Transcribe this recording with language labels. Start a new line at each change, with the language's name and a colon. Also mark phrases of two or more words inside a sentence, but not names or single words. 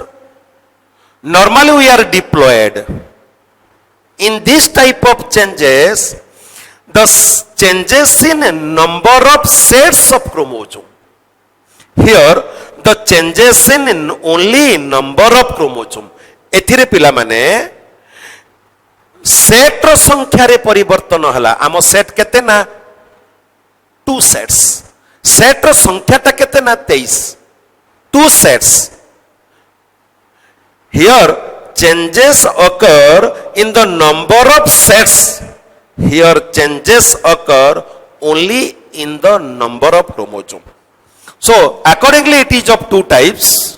English: Normally we are diploid. In this type of changes, the changes in number of sets of chromosome. Here, the changes in only number of chromosome.
Odia: ଏଥିରେ ପିଲା ମାନେ ସେଟ ରୋ ସଂଖ୍ୟା ରେ ପରିବର୍ତ୍ତନ ହଲା. ଆମୋ ସେଟ କେତେ ନା 2 ସେଟ୍ସ. ସେଟ ରୋ ସଂଖ୍ୟା ତା କେତେ ନା 23. 2 ସେଟ୍ସ.
English: Here changes occur in the number of sets. Here changes occur only in the number of chromosome. So accordingly it is of 2 types.